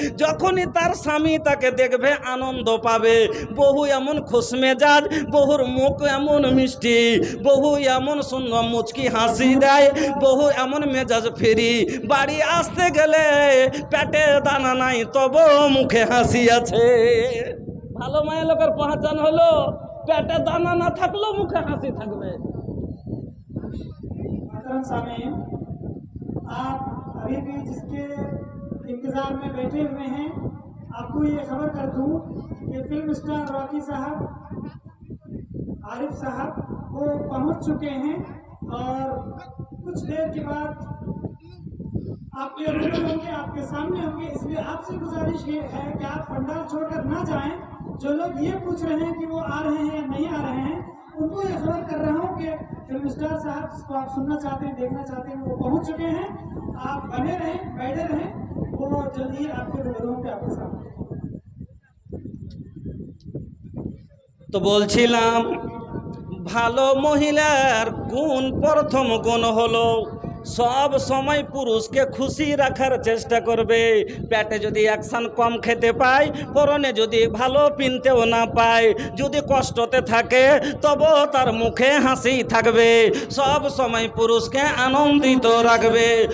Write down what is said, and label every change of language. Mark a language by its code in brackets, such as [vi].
[bn] যখনই তার স্বামী তাকে দেখবে আনন্দ পাবে। বহু এমন খুশ মেজাজ, বহুর মুখ এমন মিষ্টি, বহু এমন সুন্দর মুচকি হাসি দেয়, বহু এমন মেজাজ ফেরি, বাড়ি আসতে গেলে পেটে দানা নাই তবু মুখে হাসি আছে। ভালো মায়া লোকের পহচান হলো পেটে দানা না থাকলেও মুখে হাসি থাকবে। [hi] मोहतरम सामीन, आप अभी भी जिसके इंतजार में बैठे हुए हैं, आपको ये खबर कर दूं कि फिल्म स्टार रॉकी साहब, आरिफ साहब वो पहुंच चुके हैं और कुछ देर के बाद आपके रूबरू होंगे, आपके सामने होंगे। इसलिए आपसे गुजारिश ये है कि आप पंडाल छोड़कर ना जाएं। जो लोग ये पूछ रहे हैं कि वो आ रहे हैं या नहीं आ रहे हैं, उनको ये खबर कर रहा हूँ कि फिल्म स्टार साहब जिसको आप सुनना चाहते हैं, देखना चाहते हैं, वो पहुंच चुके हैं। आप बने रहें, बैठे रहें, वो जल्द ही आपके रूबरू होंगे आपके सामने। [bn] তো বলছিলাম ভালো মহিলার গুণ, প্রথম গুণ হলো সব সময় পুরুষকে খুশি রাখার চেষ্টা করবে। পেটে যদি অ্যাকশন কম খেতে পায়, পরনে যদি ভালো পিনতেও না পায়, যদি কষ্টতে থাকে তবু তার মুখে হাসি থাকবে, সব সময় পুরুষকে আনন্দিত রাখবে।